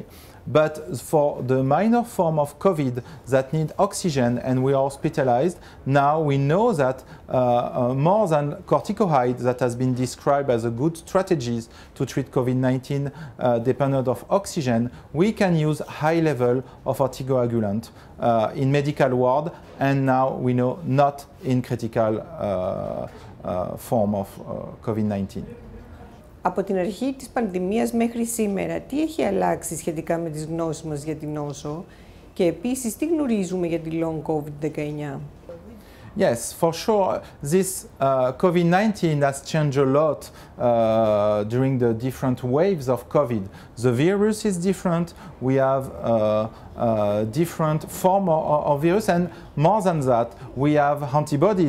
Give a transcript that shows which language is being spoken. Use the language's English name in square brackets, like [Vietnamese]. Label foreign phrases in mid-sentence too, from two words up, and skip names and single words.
[English] But for the minor form of COVID that need oxygen and we are hospitalized, now we know that more than corticosteroids that has been described as a good strategies to treat COVID-19 dependent of oxygen, we can use high level of anticoagulant in medical ward, and now we know not in critical form of COVID-19. [Greek] Από την αρχή της πανδημίας μέχρι σήμερα, τι έχει αλλάξει σχετικά με τις γνώσεις μας για την νόσο και επίσης τι γνωρίζουμε για τη [English] long COVID-19? Yes, for sure. This COVID-19 has changed a lot during the different waves of COVID. The virus is different. We have different form of virus, and more than that, we have antibodies.